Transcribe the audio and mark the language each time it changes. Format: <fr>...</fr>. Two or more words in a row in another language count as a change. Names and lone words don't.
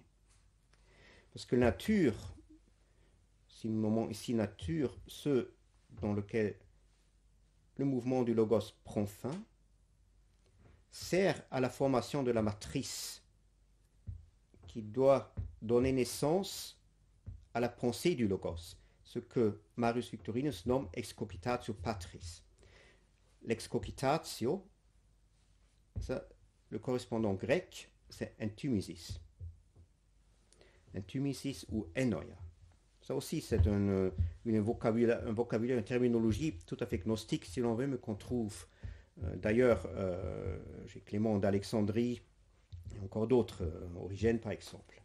<fr>Parce que nature, si nous nommons ici nature, ce dans lequel le mouvement du logos prend fin, sert à la formation de la matrice qui doit donner naissance à la pensée du logos, ce que Marius Victorinus nomme</fr> <la>excogitatio patris.</la> <fr>L'excogitatio, le correspondant grec, c'est entumisis. Entumisis ou enoia. Ça aussi, c'est un vocabulaire, une terminologie tout à fait gnostique, si l'on veut, mais qu'on trouve. D'ailleurs, j'ai Clément d'Alexandrie, et encore d'autres, Origène par exemple.</fr>